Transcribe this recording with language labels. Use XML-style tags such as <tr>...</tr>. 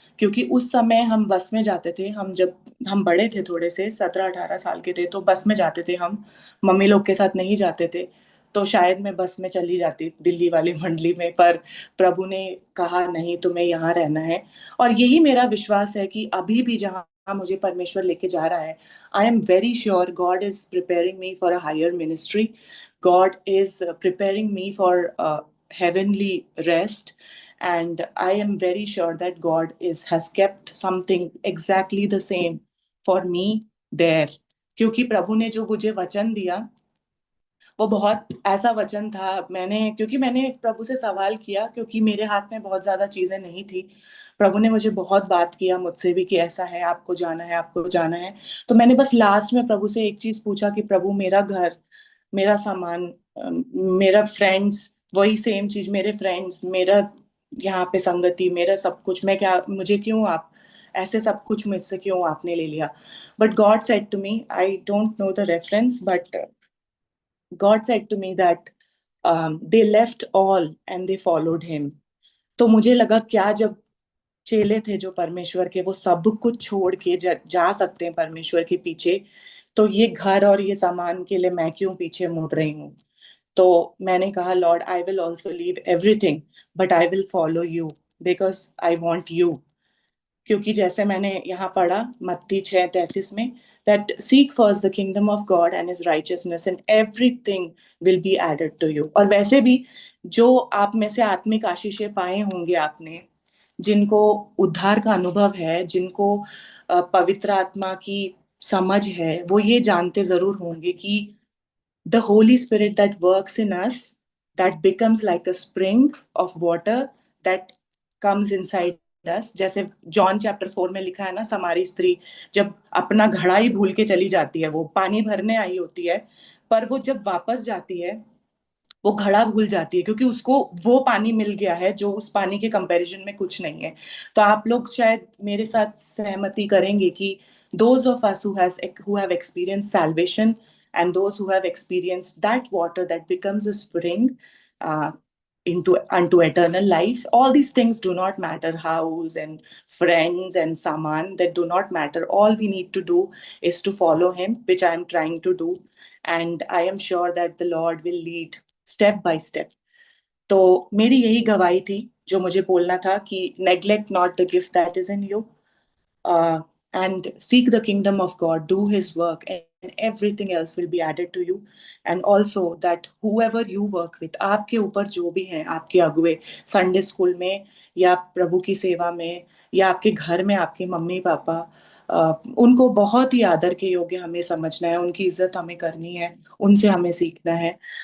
<hi>क्योंकि उस समय हम बस में जाते थे, हम जब हम बड़े थे, थोड़े से 17-18 साल के थे, तो बस में जाते थे हम, मम्मी लोग के साथ नहीं जाते थे। तो शायद मैं बस में चली जाती दिल्ली वाली मंडली में, पर प्रभु ने कहा नहीं, तुम्हें यहाँ रहना है। और यही मेरा विश्वास है कि अभी भी जहाँ मुझे परमेश्वर लेके जा रहा है,</hi> <en>I am very sure God is preparing me for a higher ministry. God is preparing me for heavenly rest, and I am very sure that God is has kept something exactly the same for me there।</en> <hi>क्योंकि प्रभु ने जो मुझे वचन दिया वो बहुत ऐसा वचन था। क्योंकि मैंने प्रभु से सवाल किया, क्योंकि मेरे हाथ में बहुत ज्यादा चीजें नहीं थी। प्रभु ने मुझे बहुत बात किया मुझसे भी कि ऐसा है, आपको जाना है, आपको जाना है। तो मैंने बस लास्ट में प्रभु से एक चीज पूछा कि प्रभु, मेरा घर, मेरा सामान, मेरा फ्रेंड्स, वही सेम चीज, मेरे फ्रेंड्स, मेरा यहाँ पे संगति, मेरा सब कुछ, मैं क्या, मुझे क्यों आप ऐसे सब कुछ मुझसे क्यों आपने ले लिया।</hi> <en>But God said to me, I don't know the reference, but God said to me that they left all and they followed him।</en> <hi>तो मुझे लगा क्या, जब चेले थे जो परमेश्वर के, वो सब कुछ छोड़ के जा सकते हैं परमेश्वर के पीछे, तो ये घर और ये सामान के लिए मैं क्यों पीछे मुड़ रही हूँ। तो मैंने कहा,</hi> <en>Lord, I will also leave everything, but I will follow you, because I want you.</en> <hi>क्योंकि जैसे मैंने यहाँ पढ़ा मत्ती 6:33 में,</hi> <en>that seek first the kingdom of God and his righteousness and everything will be added to you।</en> <hi>और वैसे भी जो आप में से आत्मिक आशीषें पाए होंगे आपने, जिनको उद्धार का अनुभव है, जिनको पवित्र आत्मा की समझ है, वो ये जानते जरूर होंगे कि</hi> <en>the Holy Spirit that works in us, that becomes like a spring of water that comes inside us।</en> <hi>जैसे जॉन चैप्टर 4 में लिखा है ना, समारी स्त्री जब अपना घड़ा ही भूल के चली जाती है, वो पानी भरने आई होती है, पर वो जब वापस जाती है वो घड़ा भूल जाती है, क्योंकि उसको वो पानी मिल गया है जो उस पानी के कंपैरिजन में कुछ नहीं है। तो आप लोग शायद मेरे साथ सहमति करेंगे कि</hi> <en>those of us who have experienced salvation and those who have experienced that water that becomes a spring uh, into unto eternal life, all these things do not matter, house and friends and saman, that do not matter. All we need to do is to follow him, which I am trying to do, and I am sure that the Lord will lead step by step.</en> <hi>तो मेरी यही गवाही थी जो मुझे बोलना था कि</hi> <en>Neglect not the gift that is in you, and seek the kingdom of God, do his work, and everything else will be added to you। And also that whoever you work with,</en> <hi>आपके ऊपर जो भी हैं आपके अगुए, Sunday school में या प्रभु की सेवा में या आपके घर में आपके मम्मी पापा, उनको बहुत ही आदर के योग्य हमें समझना है, उनकी इज्जत हमें करनी है, उनसे हमें सीखना है।</hi>